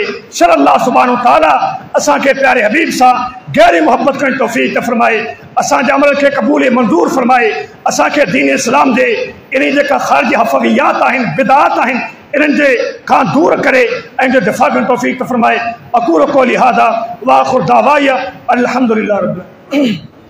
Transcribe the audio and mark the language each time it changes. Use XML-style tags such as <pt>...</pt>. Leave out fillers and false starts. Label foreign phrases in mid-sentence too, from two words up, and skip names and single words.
<sd>शर</sd> <ar>الله سبحانه تعالى</ar> <sd>असांखे प्यारे हबीब सां गहरी मोहब्बत करण जी तौफ़ीक़ फरमाए, असांजे अमल खे क़बूल मंज़ूर फरमाए, असांखे दीन इस्लाम जे इन जेका ख़ारिजी हफ़वियात आहिनि, बिदअत आहिनि, इन्हनि जे खां दूर करे ऐं जो दिफ़ा करण जी तौफ़ीक़ फरमाए।</sd> <ar>أقول قولي هذا وآخر دعوانا الحمد لله رب العالمين.</ar>